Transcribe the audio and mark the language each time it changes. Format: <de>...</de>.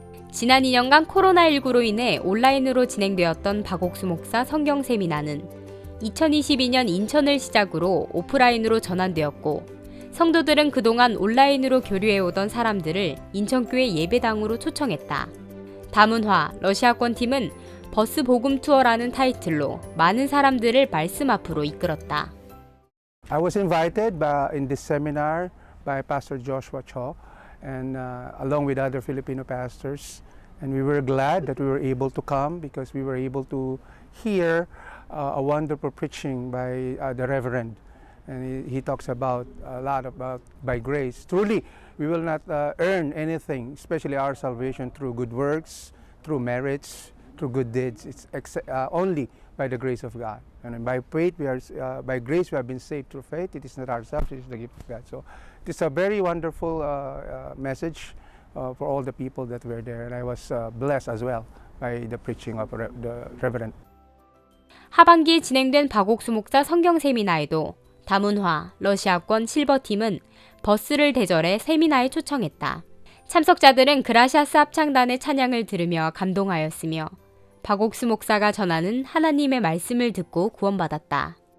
<ko>지난 2년간 코로나19로 인해 온라인으로 진행되었던 박옥수 목사 성경 세미나는 2022년 인천을 시작으로 오프라인으로 전환되었고 성도들은 그동안 온라인으로 교류해오던 사람들을 인천교회 예배당으로 초청했다. 다문화 러시아권 팀은 버스 복음 투어라는 타이틀로 많은 사람들을 말씀 앞으로 이끌었다.</ko> <en>I was invited in this seminar by Pastor Joshua Cho and along with other Filipino pastors, and we were glad that we were able to come because we were able to hear a wonderful preaching by the Reverend, and he talks about a lot about by grace. Truly, we will not earn anything, especially our salvation through good works, through merits, through good deeds. It's only by the grace of God. And by faith, by grace we have been saved through faith. It is not ourselves, it is the gift of God. So it is a very wonderful message for all the people that were there. And I was blessed as well by the preaching of the Reverend.</en> <ko>하반기에 진행된 박옥수 목사 성경 세미나에도 다문화 러시아권 실버팀은 버스를 대절해 세미나에 초청했다. 참석자들은 그라시아스 합창단의 찬양을 들으며 감동하였으며 박옥수 목사가 전하는 하나님의 말씀을 듣고 구원받았다.</ko>